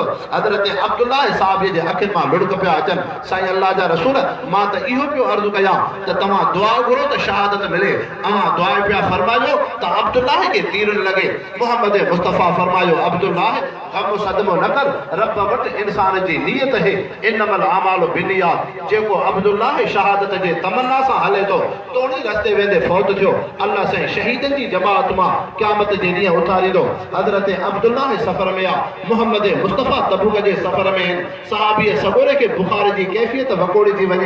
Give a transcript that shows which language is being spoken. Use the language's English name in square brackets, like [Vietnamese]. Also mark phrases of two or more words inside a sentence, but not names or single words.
[Sindhi] हजरत अब्दुल्लाह साहब जे अखिन मां लुड़क पिया अचन। साईं अल्लाह जा रसूल मां त इहो पियो अर्ज़ कया त तव्हां दुआ घुरो त शहादत मिले। दुआ पिया फरमायो त अब्दुल्लाह के तीर लगे। मोहम्मद मुस्तफ़ा फरमायो अब्दुल्लाह गम सदमो न कर, रब वट इंसान जी नियत है, [Arabic] إنما الأعمال بالنيات. [Sindhi] जेको अब्दुल्लाह शहादत जे तमन्ना सां हले तो तोड़ी रस्ते वेंदे फौत थियो, अल्लाह से शहीदन जी जमात मां क़यामत जे ॾींहुं उथारींदो। हज़रत अब्दुल्लाह सफ़र में आ, मोहम्मद मुस्तफ़ा तबूक जे सफ़र में। सहाबी सबोरे के बुखार जी कैफियत वकोड़ी थी वञे।